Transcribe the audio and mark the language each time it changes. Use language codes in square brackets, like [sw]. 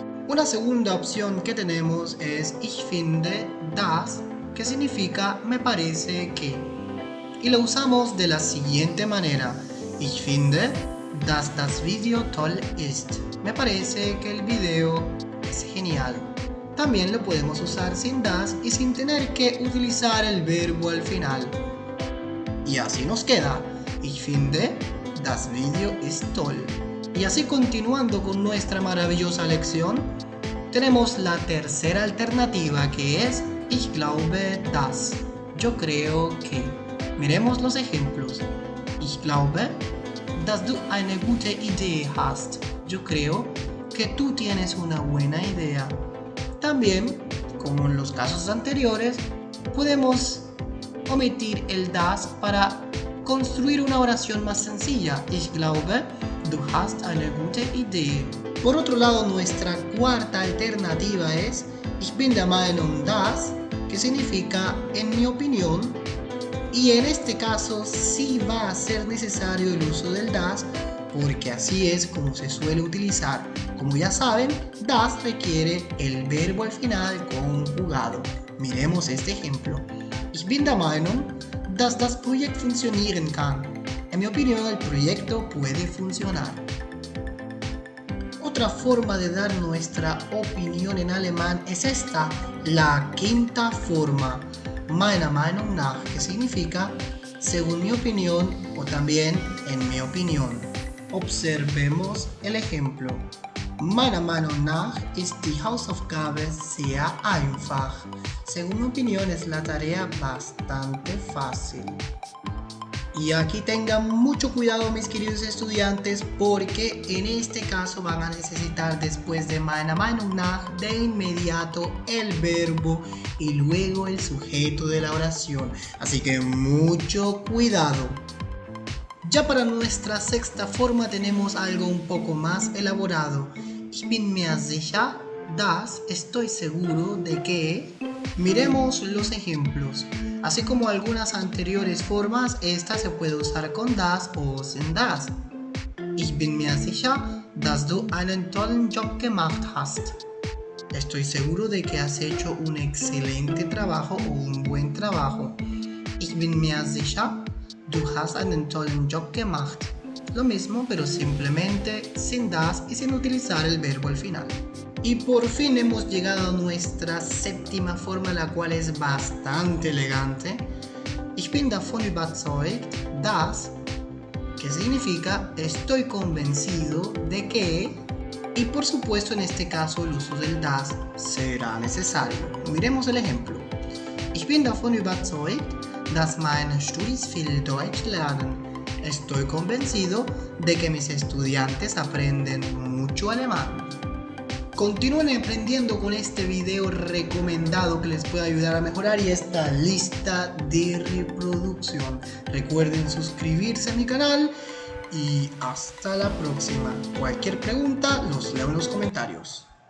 [es] Una segunda opción que tenemos es [de] Ich finde das, [es] que significa me parece que, y lo usamos de la siguiente manera: [de] Ich finde, dass das Video toll ist. [es] Me parece que el video es genial. También lo podemos usar sin das y sin tener que utilizar el verbo al final. Y así nos queda: [de] Ich finde, das Video ist toll. [es] Y así, continuando con nuestra maravillosa lección, tenemos la tercera alternativa, que es [de] Ich glaube dass. [es] Yo creo que. Miremos los ejemplos. [de] Ich glaube, dass du eine gute Idee hast. [es] Yo creo que tú tienes una buena idea. También, como en los casos anteriores, podemos omitir el das para construir una oración más sencilla. [de] Ich glaube, du hast eine gute Idee. [es] Por otro lado, nuestra cuarta alternativa es [de] Ich bin der Meinung dass, [es] que significa en mi opinión. Y en este caso sí va a ser necesario el uso del das, porque así es como se suele utilizar. Como ya saben, das requiere el verbo al final conjugado. Miremos este ejemplo. [de] Ich bin der Meinung, dass das Projekt funktionieren kann. [es] En mi opinión, el proyecto puede funcionar. Otra forma de dar nuestra opinión en alemán es esta, la quinta forma: [de] Meiner Meinung nach, [es] que significa según mi opinión o también en mi opinión. Observemos el ejemplo. [de] Meiner Meinung nach ist die Hausaufgabe sehr einfach. [es] Según mi opinión es la tarea bastante fácil. Y aquí tengan mucho cuidado mis queridos estudiantes, porque en este caso van a necesitar después de [de] Meiner Meinung nach [es] de inmediato el verbo y luego el sujeto de la oración. Así que mucho cuidado. Ya para nuestra sexta forma tenemos algo un poco más elaborado. [de] Ich bin mir sicher, dass, [es] estoy seguro de que. Miremos los ejemplos. Así como algunas anteriores formas, esta se puede usar con das o sin das. [de] Ich bin mir sicher, dass du einen tollen Job gemacht hast. [es] Estoy seguro de que has hecho un excelente trabajo o un buen trabajo. [de] Ich bin mir sicher, du hast einen tollen Job gemacht. [es] Lo mismo, pero simplemente sin das y sin utilizar el verbo al final. Y por fin hemos llegado a nuestra séptima forma, la cual es bastante elegante. [de] Ich bin davon überzeugt, dass, [es] que significa estoy convencido de que, y por supuesto en este caso el uso del das será necesario. Miremos el ejemplo. [de] Ich bin davon überzeugt, dass meine Studis viel Deutsch lernen. [es] Estoy convencido de que mis estudiantes aprenden mucho alemán. Continúen aprendiendo con este video recomendado que les puede ayudar a mejorar y esta lista de reproducción. Recuerden suscribirse a mi canal y hasta la próxima. Cualquier pregunta los leo en los comentarios.